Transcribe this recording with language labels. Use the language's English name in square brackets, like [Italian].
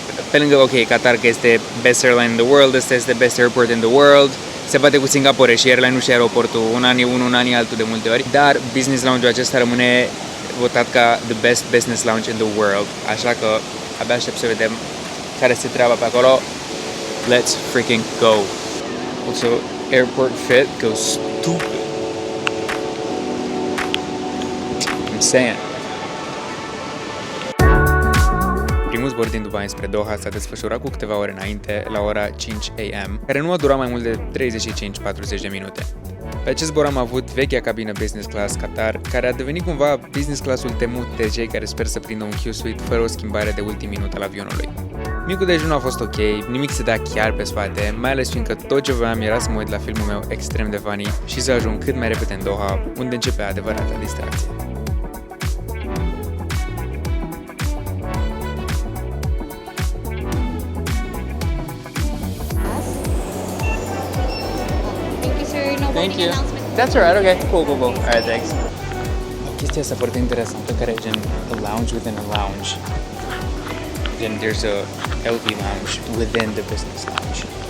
[Romanian] Pe lângă, ok, Qatar, că este [English] best airline in the world, [Romanian] ăsta este [English] best airport in the world. [Romanian] Se bate cu Singapore și airline-ul și aeroportul, un an e unul, un an e altul de multe ori, dar business lounge-ul acesta rămâne votat ca [English] the best business lounge in the world, [Romanian] așa că abia aștept să vedem care este treaba pe acolo. [English] Let's freaking go! Also, airport fit goes stupid. I'm saying. [Romanian] Primul zbor din Dubai spre Doha s-a desfășurat cu câteva ore înainte, la ora 5 AM, care nu a durat mai mult de 35-40 de minute. Pe acest zbor am avut vechea cabină business class Qatar, care a devenit cumva business classul temut de cei care sper să prindă un Q-Suite fără o schimbare de ultim minut al avionului. Micul dejun a fost ok, nimic se dea chiar pe spate, mai ales fiindcă tot ce voiam era să mă uit la filmul meu extrem de funny și să ajung cât mai repede în Doha, unde începe adevărata distracție. [English] Thank you. That's alright, okay. Cool. Alright, thanks. [Romanian] O chestie asta foarte interesantă care e gen [English] a lounge within a lounge. Then there's a LV lounge within the business lounge.